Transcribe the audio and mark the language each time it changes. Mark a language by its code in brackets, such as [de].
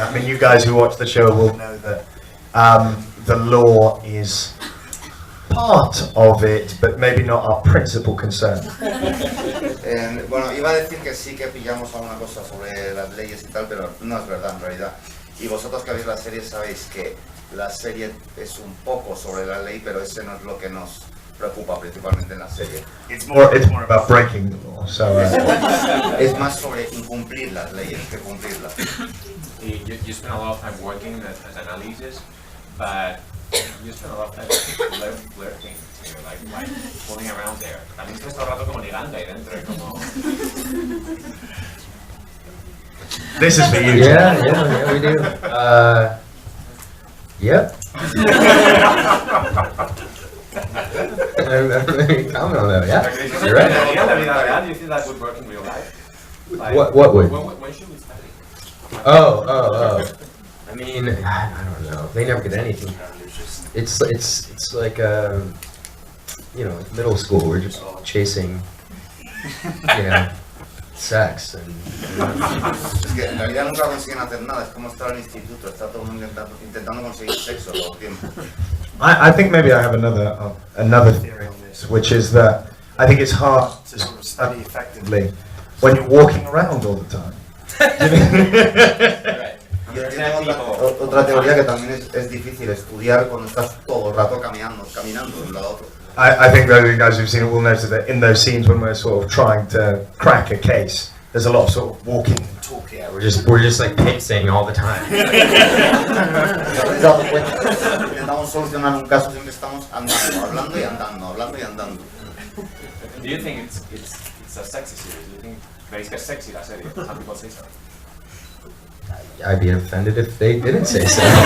[en] I mean, you guys who watch the show will know that the law is part of it, but maybe not our principal concern. [es] Bueno, iba a decir que sí que pillamos alguna cosa sobre las leyes y tal, pero no es verdad en realidad. Y vosotros que veis la serie sabéis que la serie es un poco sobre la ley, pero ese no es lo que nos preocupa principalmente en la serie. [en] It's more about breaking the law. So [es] Es más sobre incumplir las leyes que cumplirlas. [en] You spend a lot of time working as analysis, but you spend a lot of time flirting, like fooling around there. [es] También estás todo el rato como ligando ahí dentro, como... [en] this is for you. Yeah, we do. Yep. I don't even comment on that. Yeah, you're right. [es] La vida real, [en] do you think that would work in real life? Like, What would? When should we study? Oh. I mean, I don't know. They never get anything done. It's like you know, middle school. We're just chasing, you know, sex and. [es] Es que en realidad nunca consiguen hacer nada. Es como estar en el instituto. Está todo el mundo intentando conseguir sexo todo el tiempo. [en] I think maybe I have another theory on this, which is that I think it's hard to sort of study effectively when you're walking around all the time. [es] Yo tengo otra teoría que también es difícil estudiar cuando estás todo el rato caminando de un lado a otro. [en] I think those of you guys who've seen it will notice that in those scenes when we're sort of trying to crack a case, there's a lot of sort of walking and talking. Yeah, we're just like pacing all the time. [es] Intentamos solucionar un caso, siempre estamos andando, hablando y andando. [en] Do you think it's a sexy series? Do you think [es] veis que es sexy la serie? [en] Some people say so. I'd be offended if they didn't say so.